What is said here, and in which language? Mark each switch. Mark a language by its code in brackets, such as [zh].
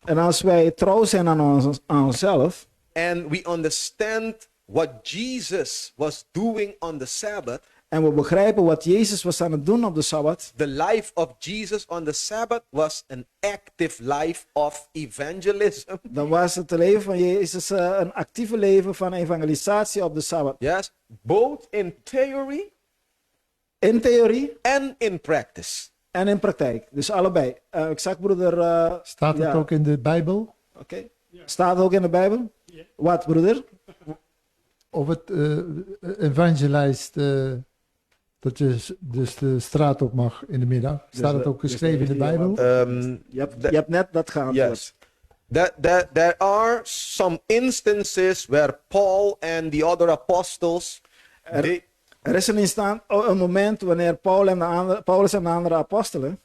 [nl] En als wij trouw zijn aan onszelf [en] and we understand what Jesus was doing on the Sabbath, [nl] en we begrijpen wat Jezus was aan het doen op de Sabbat, [en] the life of Jesus on the Sabbath was an active life of evangelism. [nl] dan was het leven van Jezus een actieve leven van evangelisatie op de Sabbat. [en] Yes, both in theory [nl] In theorie [en] and in practice. [nl] en in praktijk. Dus allebei. Ik zag broeder... Staat het ja. ook in de Bijbel? Oké. Staat het ook in de Bijbel? Wat, broeder? Of het evangelist, dat je dus de straat op mag in de middag? Staat het ook geschreven in de Bijbel? Je hebt net dat geantwoord. [en] Yes. There are some instances where Paul and the other apostles [nl] Er is een moment wanneer Paulus en de andere apostelen,